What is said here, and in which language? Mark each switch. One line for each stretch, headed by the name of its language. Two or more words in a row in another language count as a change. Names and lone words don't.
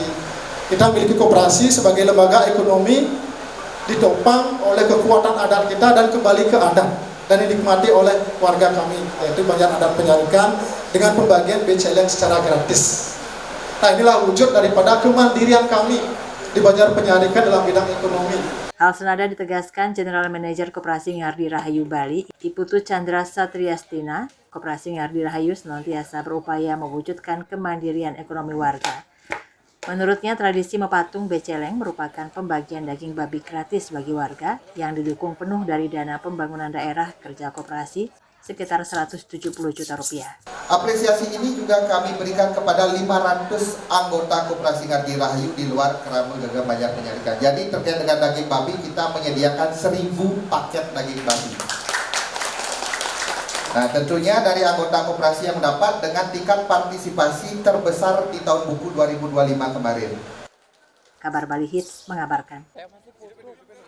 Indonesian: Kita memiliki koperasi sebagai lembaga ekonomi ditopang oleh kekuatan adat kita dan kembali ke adat dan dinikmati oleh warga kami yaitu Banjar Adat Penyarikan dengan pembagian Beceleng secara gratis. Nah inilah wujud daripada kemandirian kami di Banjar Penyarikan dalam bidang ekonomi. Hal senada ditegaskan
English: General Manager
Indonesian: Koperasi Ngardi Rahayu Bali, Iputu Chandra Satriastina. Koperasi Ngardi Rahayu senantiasa berupaya mewujudkan kemandirian ekonomi warga. Menurutnya, tradisi mepatung beceleng merupakan pembagian daging babi gratis bagi warga yang didukung penuh dari dana pembangunan daerah kerja koperasi sekitar 170 juta rupiah. Apresiasi ini juga kami berikan kepada 500 anggota Koperasi Ngardi Rahayu di luar Krama Gaga Banjar Penyarikan. Jadi terkait dengan daging babi, kita menyediakan 1000 paket daging babi. Nah tentunya dari anggota koperasi yang mendapat dengan tingkat partisipasi terbesar di tahun buku 2025 kemarin. Kabar Bali Hits mengabarkan.